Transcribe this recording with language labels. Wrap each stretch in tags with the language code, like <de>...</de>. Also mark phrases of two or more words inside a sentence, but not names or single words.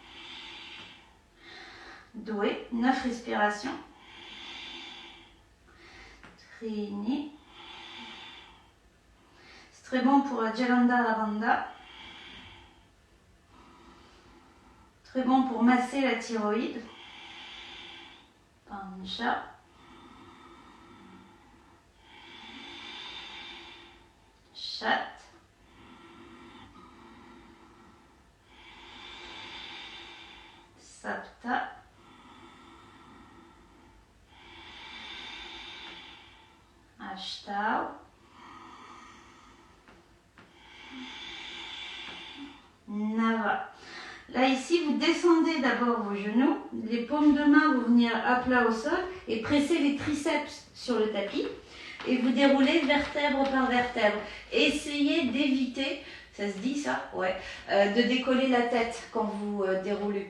<fr>Doué, 9 respirations.</fr> <sa>Trini.</sa> <fr>C'est très bon pour la Jalandhara Bandha. Très bon pour masser la thyroïde.</fr> <sa>Pancha. Chat. Sapta. Ashtau. Nava.</sa> <fr>Là, ici, vous descendez d'abord vos genoux, les paumes de main vont venir à plat au sol et presser les triceps sur le tapis et vous déroulez vertèbre par vertèbre. Essayez d'éviter, ça se dit ça? Ouais, de décoller la tête quand vous déroulez.</fr>